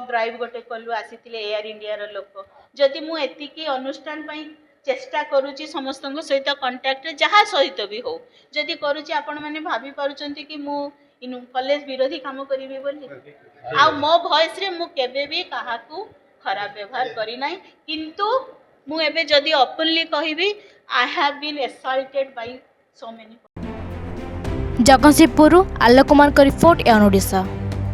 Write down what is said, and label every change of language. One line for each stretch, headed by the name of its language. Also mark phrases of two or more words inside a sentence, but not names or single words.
Odia: ଡ୍ରାଇଭ୍ ଗୋଟେ କଲୁ ଆସିଥିଲେ ଏୟାର ଇଣ୍ଡିଆର ଲୋକ ଯଦି ମୁଁ ଏତିକି ଅନୁଷ୍ଠାନ ପାଇଁ ଚେଷ୍ଟା କରୁଛି ସମସ୍ତଙ୍କ ସହିତ କଣ୍ଟାକ୍ଟରେ ଯାହା ସହିତ ବି ହଉ ଯଦି କରୁଛି ଆପଣମାନେ ଭାବି ପାରୁଛନ୍ତି କି ମୁଁ କଲେଜ ବିରୋଧୀ କାମ କରିବି ବୋଲି ଆଉ ମୋ ଭଏସ୍ରେ ମୁଁ କେବେ ବି କାହାକୁ ଖରାପ ବ୍ୟବହାର କରିନାହିଁ କିନ୍ତୁ ମୁଁ ଏବେ ଯଦି ଓପନଲି କହିବି
English: I have been assaulted by so many
Odia: ଜଗତସିଂହପୁରରୁ ଆଲୋକ କୁମାରଙ୍କ ରିପୋର୍ଟ, ଏଅନ୍ ଓଡ଼ିଶା।